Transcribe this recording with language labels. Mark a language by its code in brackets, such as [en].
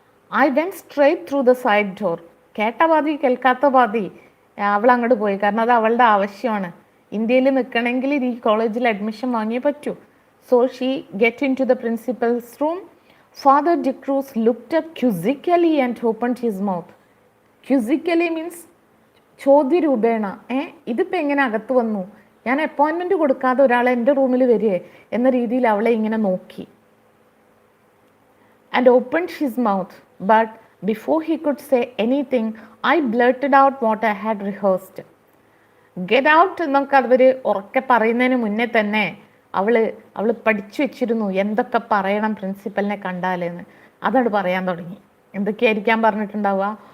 [en] I went straight through the side door. [ml] കേട്ട പാതി കേൾക്കാത്ത പാതി അവൾ അങ്ങോട്ട് പോയി, കാരണം അത് അവളുടെ ആവശ്യമാണ്. ഇന്ത്യയിൽ നിൽക്കണമെങ്കിൽ ഈ കോളേജിൽ അഡ്മിഷൻ വാങ്ങിയേ പറ്റൂ. [en] So she get in to the principal's room. Father D'Cruz looked up quizzically and opened his mouth. [ml] ക്യൂസിക്കലി means ചോദ്യരൂപേണ, ഇതിപ്പോൾ എങ്ങനെ അകത്ത് വന്നു, ഞാൻ അപ്പോയിൻമെൻറ്റ് കൊടുക്കാതെ ഒരാളെ എൻ്റെ റൂമിൽ വരികയെ എന്ന രീതിയിൽ അവളെ ഇങ്ങനെ നോക്കി. [en] And opened his mouth, but before he could say anything, I blurted out what I had rehearsed. Get out [ml] എന്നൊക്കെ അവർ ഉറക്കെ പറയുന്നതിന് മുന്നേ തന്നെ അവൾ പഠിച്ചു വെച്ചിരുന്നു എന്തൊക്കെ പറയണം പ്രിൻസിപ്പലിനെ കണ്ടാലെന്ന്. അതാണ് പറയാൻ തുടങ്ങി. എന്തൊക്കെയായിരിക്കാൻ പറഞ്ഞിട്ടുണ്ടാവുക?